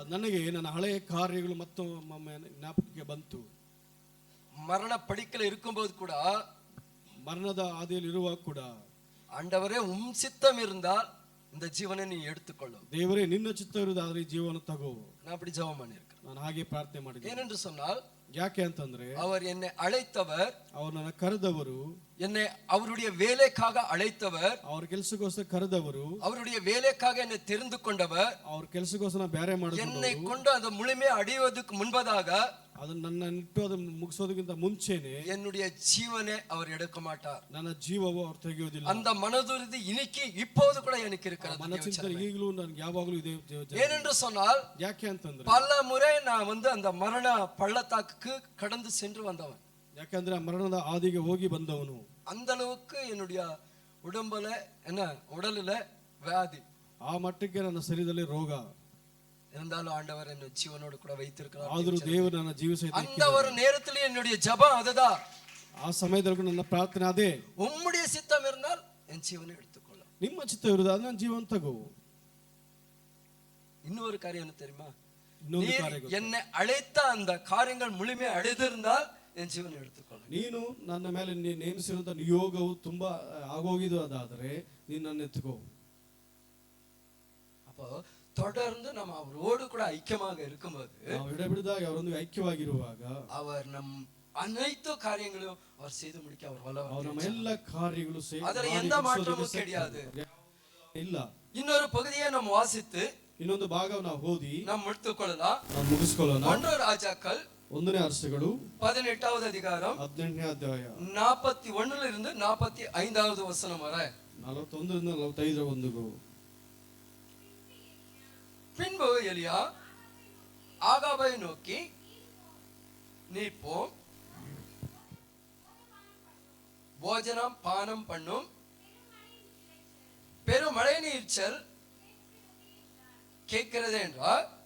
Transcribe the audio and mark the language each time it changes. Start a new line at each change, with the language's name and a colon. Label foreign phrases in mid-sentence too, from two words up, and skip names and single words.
Kannada: ನನಗೆ ನನ್ನ ಹಳೆಯ ಕಾರ್ಯಗಳು ಮತ್ತೊಮ್ಮೆ ಜ್ಞಾಪಕಕ್ಕೆ ಬಂತು.
Tamil: மரண படிக்கல இருக்கும்போது கூட
Kannada: ಮರಣದ ಹಾದಿಯಲ್ಲಿ ಇರುವಾಗ ಕೂಡ
Tamil: ஆண்டவரே உம் சித்தம் இருந்தால் இந்த ஜீவனை நீ எடுத்துக்கொள்ளும்.
Kannada: ದೇವರೇ ನಿನ್ನ ಚಿತ್ತವಿರುವುದಾದ್ರೆ ಈ ಜೀವನ ತಗೋ.
Tamil: நான் அப்படி ஜெபம் பண்ணியிருக்கேன்.
Kannada: ನಾನು ಹಾಗೆ ಪ್ರಾರ್ಥನೆ ಮಾಡಿದ್ದೆ.
Tamil: ஏனென்று சொன்னால்
Kannada: ಯಾಕೆ ಅಂತಂದ್ರೆ
Tamil: அவர் என்னை அழைத்தவர்,
Kannada: ಅವರು ನನ್ನ ಕರೆದವರು,
Tamil: என்னை அவருடைய வேலைக்காக அழைத்தவர்,
Kannada: ಅವ್ರ ಕೆಲಸಕ್ಕೋಸ್ಕರ ಕರೆದವರು,
Tamil: அவருடைய வேலைக்காக என்னை தெரிந்து கொண்டவர்,
Kannada: ಅವ್ರ ಕೆಲಸಕ್ಕೋಸ್ಕರ ಬೇರೆ ಮಾಡಿದವರು,
Tamil: என்னை கொண்டு அந்த முழுமையை அடைவதற்கு முன்பதாக
Kannada: ಅದನ್ನ ನನ್ನ ಇಟ್ಟು ಅದನ್ನು ಮುಗಿಸೋದಕ್ಕಿಂತ ಮುಂಚೆನೆ
Tamil: என்னுடைய ஜீவனை அவர் எடுக்க மாட்டார்.
Kannada: ನನ್ನ ಜೀವವು ಅವರು ತೆಗೆಯೋದಿಲ್ಲ.
Tamil: அந்த மனதுறுதி இன்னைக்கு இப்போது கூட எனக்கு இருக்கிறது.
Kannada: ಮನಸ್ಸಿನ ಈಗಲೂ ನನಗೆ ಯಾವಾಗಲೂ ಇದೆ.
Tamil: ஏனென்று சொன்னால்
Kannada: ಯಾಕೆ ಅಂತಂದ್ರೆ
Tamil: பல முறை நான் அந்த மரண பள்ளத்தாக்குக்கு கடந்து சென்று வந்தவன்.
Kannada: ಯಾಕಂದ್ರೆ ಆ ಮರಣದ ಹಾದಿಗೆ ಹೋಗಿ ಬಂದವನು.
Tamil: அந்த அளவுக்கு என்னுடைய உடலில் வியாதி.
Kannada: ಆ ಮಟ್ಟಕ್ಕೆ ನನ್ನ ಶರೀರದಲ್ಲಿ ರೋಗ
Tamil: இருந்தாலும் ஆண்டவர் என்ன ஜீவனோடு கூட வைத்திருக்கிறார்.
Kannada: ಆದರೂ ದೇವರು ನನ್ನ ಜೀವ ಸಹಿತ
Tamil: அந்த ஒரு நேரத்தில் என்னுடைய ஜெபம் அதுதான்.
Kannada: ಆ ಸಮಯದಲ್ಲಿ ನನ್ನ ಪ್ರಾರ್ಥನೆ ಅದೇ,
Tamil: உம்முடைய சித்தம் இருந்தால் என் ஜீவனை எடுத்துக்கொள்ள.
Kannada: ನಿಮ್ಮ ಚಿತ್ತ ಇರುವುದಾದ್ರೆ ನನ್ನ ಜೀವನ ತಗೋ.
Tamil: இன்னொரு காரியம் என்ன தெரியுமா?
Kannada: ಇನ್ನೊಂದು ಕಾರ್ಯ,
Tamil: என்னை அழைத்த அந்த காரியங்கள் முழுமையை அடைந்திருந்தால் என் ஜீவனை எடுத்துக்கொள்ள.
Kannada: ನೀನು ನನ್ನ ಮೇಲೆ ನೇಮಿಸಿರುವಂತ ನಿಯೋಗವು ತುಂಬಾ ಆಗೋಗಿದ್ದು ಅದಾದರೆ ನೀನು ನನ್ನ ಎತ್ತುಕೋ.
Tamil: அப்போ தொடர்ந்து நம்ம அவரோடு கூட ஐக்கியமாக இருக்கும்போது,
Kannada: ನಾವು ಎಡಬಿಡದಾಗ ಅವರೊಂದಿಗೆ ಐಕ್ಯವಾಗಿರುವಾಗ
Tamil: அவர் நம் அனைத்து காரியங்களையும் அவர் செய்து முடிக்க அவர் வல்லவர். அவர் நம்ம எல்லா ಕಾರ್ಯಗಳು ಅದರ எந்த மாற்றமும் கிடையாது.
Kannada: ಇಲ್ಲ.
Tamil: இன்னொரு பகுதியை நம்ம வாசித்து
Kannada: ಇನ್ನೊಂದು ಭಾಗವನ್ನು ನಾವು ಓದಿ
Tamil: நாம் முடித்துக்கொள்ளலாம்.
Kannada: ನಾವು ಮುಗಿಸ್ಕೊಳ್ಳೋಣ.
Tamil: 1 ರಾಜಾக்கள்
Kannada: 1ನೇ ಅರಸುಗಳು
Tamil: 18வது அதிகாரம்
Kannada: 18ನೇ ಅಧ್ಯಾಯ
Tamil: 41 இருந்து 45வது வசனம் வரை.
Kannada: 41 ರಿಂದ 45
Tamil: பின்பு எலியா ஆகாபை நோக்கி, நீ போ, போஜனம் பானம் பண்ணும், பெரும் மழை நீர்ச்சல் கேட்கிறது என்றார்.